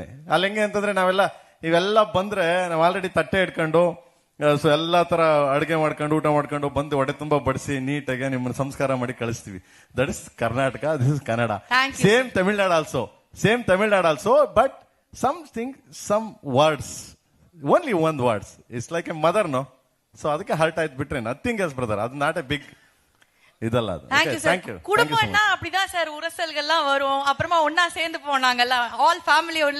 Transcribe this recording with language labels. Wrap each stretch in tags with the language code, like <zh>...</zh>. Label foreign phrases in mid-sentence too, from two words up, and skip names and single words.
<kn>ಅಲ್ಲಿ ಹೆಂಗೆ ಅಂತಂದ್ರೆ ಇವೆಲ್ಲ ಬಂದ್ರೆ ನಾವು ಆಲ್ರೆಡಿ ತಟ್ಟೆ ಇಟ್ಕೊಂಡು, ಸೊ ಎಲ್ಲಾ ತರ ಅಡುಗೆ ಮಾಡ್ಕೊಂಡು ಊಟ ಮಾಡ್ಕೊಂಡು ಬಂದು ಹೊಡೆ ತುಂಬಾ ಬಡಿಸಿ ನೀಟಾಗಿ ನಿಮ್ಮನ್ನ ಸಂಸ್ಕಾರ ಮಾಡಿ ಕಳಿಸ್ತೀವಿ.</kn> <en>That is Karnataka, this is Kannada. Same Tamil Nadu also, but some words, only one words it's like a mother, no.</en> <kn>ಸೊ ಅದಕ್ಕೆ ಹರ್ಟ್ ಆಯ್ತು, ಬಿಟ್ರೆ</kn> <en>nothing is brother. ಅದು not a big</en> <ta>இதல்ல அது.</ta> <en>Thank you.</en> <ta>குடும்பம்னா அப்படிதான் சார், உரசல்கள்லாம் வரும், அப்புறமா ஒன்னா சேர்ந்து போனாங்கல்ல,</ta> <en>all family</en>